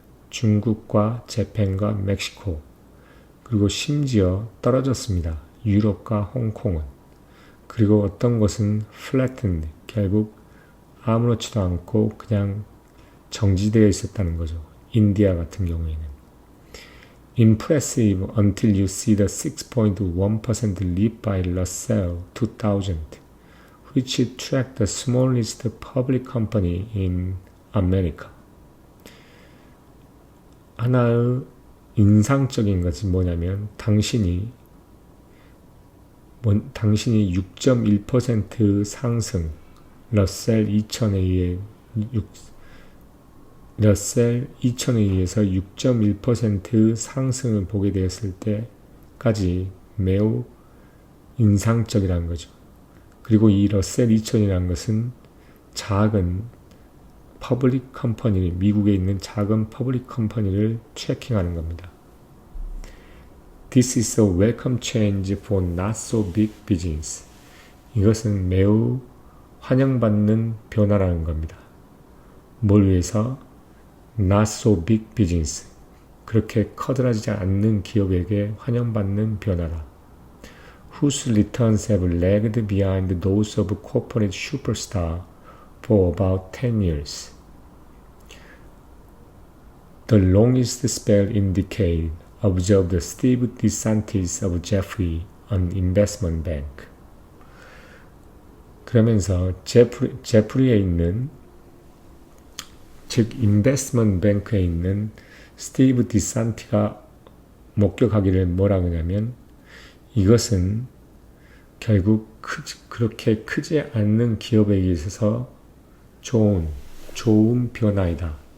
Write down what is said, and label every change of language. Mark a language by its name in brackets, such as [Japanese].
[Korean] 중국과 재팬과 멕시코, 그리고 심지어 떨어졌습니다. 유럽과 홍콩은. 그리고 어떤 것은 flattened, 결국 아무렇지도 않고 그냥 정지되어 있었다는 거죠. 인디아 같은 경우에는. [English] impressive until you see the 6.1% leap by Russell 2000, which tracked the smallest public company in America. [Korean] 하나의 인상적인 것이 뭐냐면 당신이 6.1% 상승, 러셀 2000에 의해서 6.1% 상승을 보게 되었을 때까지 매우 인상적이라는 거죠. 그리고 이 러셀 2000이라는 것은 작은 퍼블릭 컴퍼니, 미국에 있는 작은 퍼블릭 컴퍼니를 트래킹하는 겁니다. [English] This is a welcome change for not so big business. [Korean] 이것은 매우 환영받는 변화라는 겁니다. 뭘 위해서? [English] Not so big business. [Korean] 그렇게 커다라지지 않는 기업에게 환영받는 변화라. [English] Whose returns have lagged behind those of corporate superstar for about 10 years. The longest spell in decade, observed Steve DeSantis of Jeffrey, an investment bank. [Korean] 그러면서 제프리에 있는, 즉 인베스트먼트 뱅크에 있는 스티브 디산티가 목격하기를 뭐라고 하냐면, 이것은 결국 그렇게 크지 않는 기업에게 있어서 좋은 변화이다.